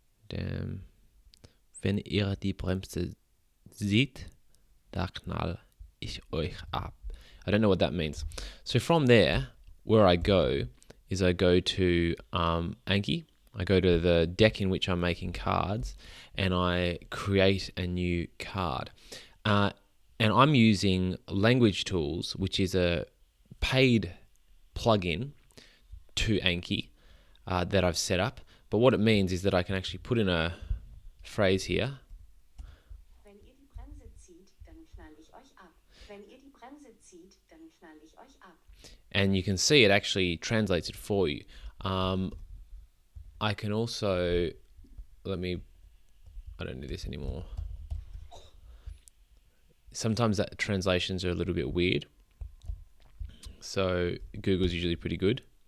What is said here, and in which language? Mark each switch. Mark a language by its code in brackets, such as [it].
[de] Wenn ihr die Bremse seht, da knall ich euch ab. [en] I don't know what that means. So from there, where I go is I go to Anki. I go to the deck in which I'm making cards, and I create a new card. And I'm using Language Tools, which is a paid plugin to Anki that I've set up. But what it means is that I can actually put in a phrase here. [de] Wenn ihr die Bremse zieht, dann knall ich euch ab. Wenn ihr die Bremse zieht, dann knall ich euch ab. [en] And you can see it actually translates it for you. I can also, I don't do this anymore. Sometimes that translations are a little bit weird. So Google's usually pretty good.